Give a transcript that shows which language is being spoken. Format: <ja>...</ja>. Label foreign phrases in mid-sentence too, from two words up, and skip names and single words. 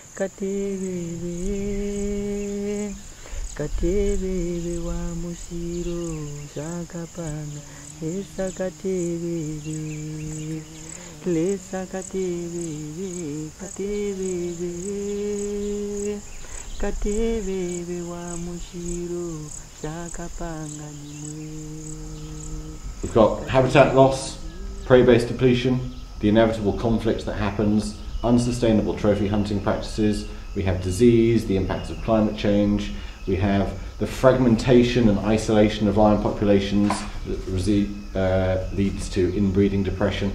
<bem>katebebe katebebe wa mushiro shakapanga lesa katebebe lesa katebebe katebebe katebebe wa mushiro shakapanga nimwe.</bem> <en>We've got habitat loss, prey-based depletion, the inevitable conflict that happens, unsustainable trophy hunting practices, we have disease, the impacts of climate change, we have the fragmentation and isolation of lion populations that leads to inbreeding depression.</en>